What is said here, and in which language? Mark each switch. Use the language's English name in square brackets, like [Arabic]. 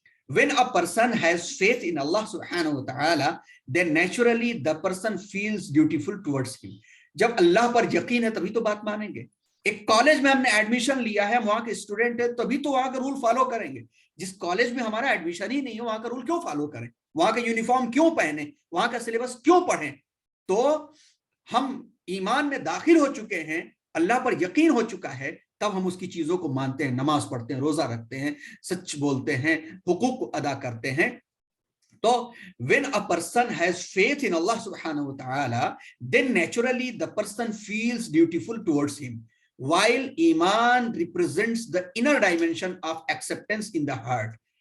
[English] When a person has faith in Allah subhanahu wa ta'ala, then naturally the person feels dutiful towards him. [Urdu] جب اللہ پر یقین ہے تبھی تو بات مانیں گے. ایک کالج میں ہم نے ایڈمیشن لیا ہے, وہاں کے اسٹوڈنٹ ہے, تبھی تو وہاں کا رول فالو کریں گے. جس کالج میں ہمارا ایڈمیشن ہی نہیں ہے وہاں کا رول کیوں فالو کریں, وہاں کا یونیفارم کیوں پہنے, وہاں کا سلیبس کیوں پڑھیں. تو ہم ایمان میں داخل ہو چکے ہیں, اللہ پر یقین ہو چکا ہے, تب ہم اس کی چیزوں کو مانتے ہیں, نماز پڑھتے ہیں, روزہ رکھتے ہیں, سچ بولتے ہیں, حقوق کو ادا کرتے ہیں. [English] تو when a person has faith in Allah subhanahu wa ta'ala, then naturally the person feels dutiful towards him, while iman represents the inner dimension of acceptance in the heart.